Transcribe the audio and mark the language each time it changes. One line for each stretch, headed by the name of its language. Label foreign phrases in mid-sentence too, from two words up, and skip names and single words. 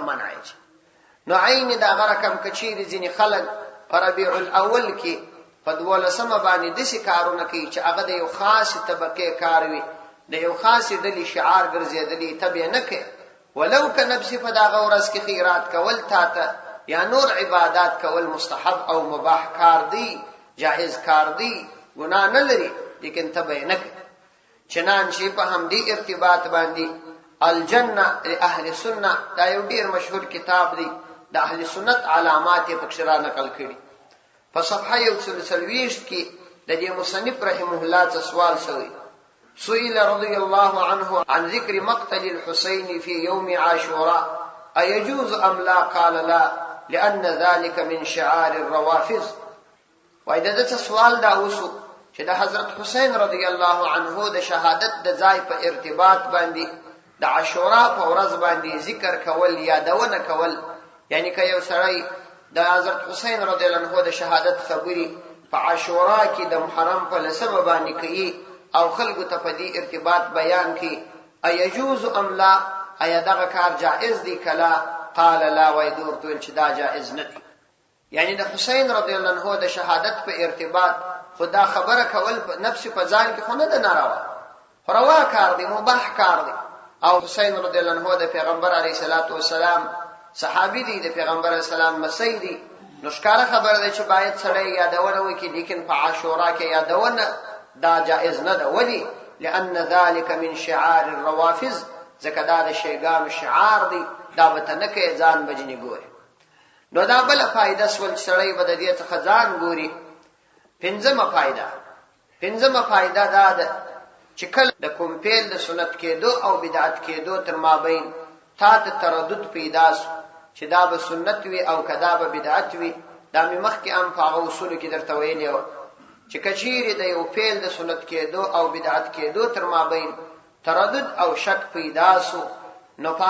Pashto: منع یې نو عین د هغه رقم که چیرې ځینې خلک په ربیع الاول کې په 12مه باندې داسې کارونه کوي چې هغه د یو خاصې طبقې کار وي د یو خاصې ډلې شعار ګرځېدلي ته بیا نه کوي ولو که نفسې په دغه ورځ کې خیرات کول تا ته یا نور عبادات کول مستحب او مباح کار دی جائز کار دی ګناه نه لري لیکن ته به نه کوي چنانچې په همدې ارتباط باندې الجنه لاهل سنه دا یو ډیر مشهور کتاب دی د اهل سنت علامات یې پکښې را نقل کړي په صفحه 140 کې د دې مصنف رحمه الله څه سوال شوی
Arabic: سئل رضي الله عنه عن ذكر مقتل الحسين في يوم عاشوراء أيجوز أم لا؟ قال لا لأن ذلك من شعار الروافض.
Pashto: وإذا دت سوال دا وسو چې د حضرت حسین
Arabic: رضی الله عنه
Pashto: د شهادت د ځای په ارتباط باندې د عاشورا په ورځ باندې ذکر کول یادونه کول یعنی که یو سړی د حضرت حسین
Arabic: رضی الله عنه
Pashto: د شهادت خبري په عاشورا کې د محرم په لسمه باندې کوي او خلقو ته په دې ارتباط بیان کی
Arabic: ایجوز ام لا
Pashto: ایا دغه کار جائز دی کلا؟
Arabic: قال لا
Pashto: ويدور تول چې دا جائز نه دی یعنی د حسین
Arabic: رضی الله عنه
Pashto: د شهادت په ارتباط خدا خبره کول په نفس په ځان کې خو نه ده ناروا روا کار دی مباح کار دی او حسین
Arabic: رضی الله عنه
Pashto: د پیغمبر
Arabic: علیه الصلاۃ والسلام
Pashto: صحابي دی د پیغمبر
Arabic: علیه السلام
Pashto: مسیح دی نو ښکاره خبره ده چې باید سړی یادونه وکړي لیکن په عاشورا کې یادونه دا جائز نه ده ولی
Arabic: لأن ذلك من شعار الروافض
Pashto: ځکه دا د شیګانو شعار دی دا به ته نه کوې ځان به ځینې ګوري نو دا بله فایده سول چې سړی به د دې څخه ځان ګوري پنځمه فایده دا ده چې کله د کوم فعل د سنت کېدو او بدعت کېدو تر مابین تا ته تردد پیدا سو چې دا به سنت وي او که دا به بدعت وي دا مې مخکې هم په هغه اصولو کې درته ویلې وه چې کچیرې د یو فعل د سنت کېدو او بدعت کېدو تر مابین تردد او شک پیدا سو نو په